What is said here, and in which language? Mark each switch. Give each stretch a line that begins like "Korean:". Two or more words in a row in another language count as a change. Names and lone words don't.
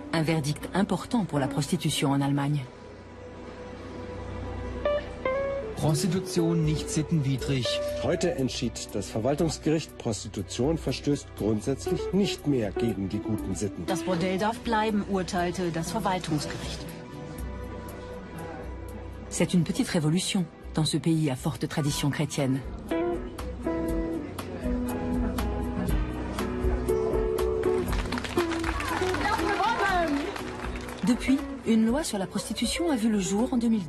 French: Un verdict important pour la prostitution en Allemagne.
German: Prostitution nicht sittenwidrig. Heute entschied das Verwaltungsgericht, Prostitution verstößt grundsätzlich nicht mehr gegen die guten Sitten. Das Bordell darf bleiben, urteilte das Verwaltungsgericht.
French: C'est une petite révolution dans ce pays à forte tradition chrétienne. Depuis, une loi sur la prostitution a vu le jour en 2002.